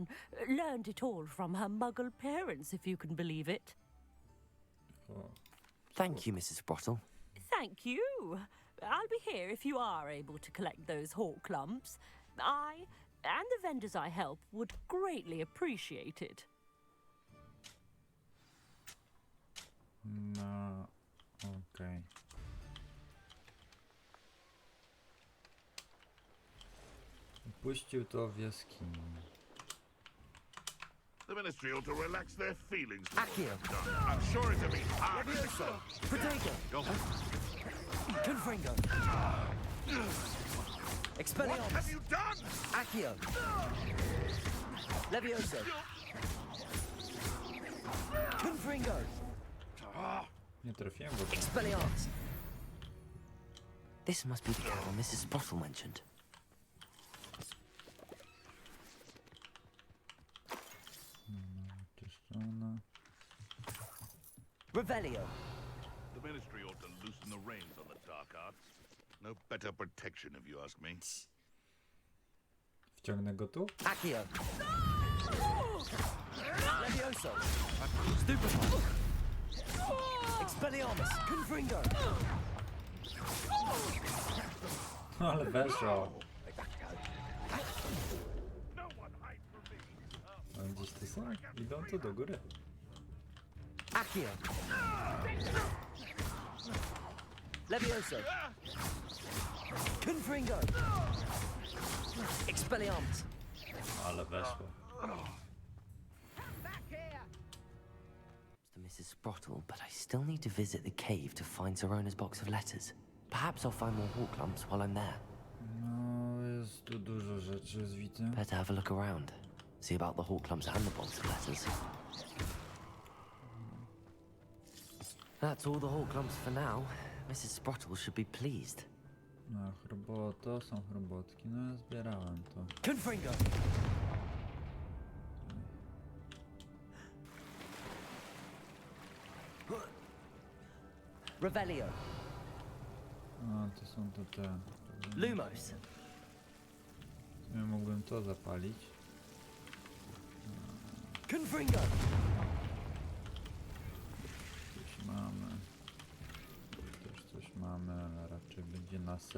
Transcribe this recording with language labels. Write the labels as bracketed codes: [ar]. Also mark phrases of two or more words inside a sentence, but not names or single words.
[en] Learned it all from her muggle parents, if you can believe it. O, Thank you, Mrs. Sprottle. Thank you. I'll be here if you are able to collect those hawk lumps. I and the vendors I help would greatly appreciate it. [pl] no, okej. Puścił to w jaskini. [en] The ministry ought to relax their feelings. towards Accio. us. I'm sure it'll be hard. Protego! Confringo! What Expelliarmus! have you done? Accio! Levioso! Confringo! [pl] Nie trafiłem go. [en] Expelliarmus! This must be the carol Mrs. Sprottle mentioned. [pl] Czyszczona. [en] Revelio! The ministry ought to loosen the reins on the dark arts. No better protection, if you ask me. [pl] Wciągnę go tu? [en] Accio! Levioso! Stupefy! Expelliarmus! Confringo! [pl] Ale weszło. [en] No one hide from me. [pl] A gdzieś tu są? Idą tu do góry. [en] Accio! Levioso! Confringo! Expelliarmus! [pl] Ale weszło. [en] To Mrs. Sprottle, but I still need to visit the cave to find Sirona's box of letters. Perhaps I'll find more hawk lumps while I'm there. [pl] No, jest tu dużo rzeczy, widzę. [en] Better have a look around. See about the hawk lumps and the box of letters. That's all the hawk lumps for now. Mrs. Sprottle should be pleased. [pl] No, chroboto, są chrobotki. No, ja zbierałem to. [en] Confringo! Revelio! [pl] A, to są to te. [en] Lumos! [pl] Ja mógłbym to zapalić. [en] Confringo! [pl] Coś mamy. Tu też coś mamy, ale raczej będzie na sel.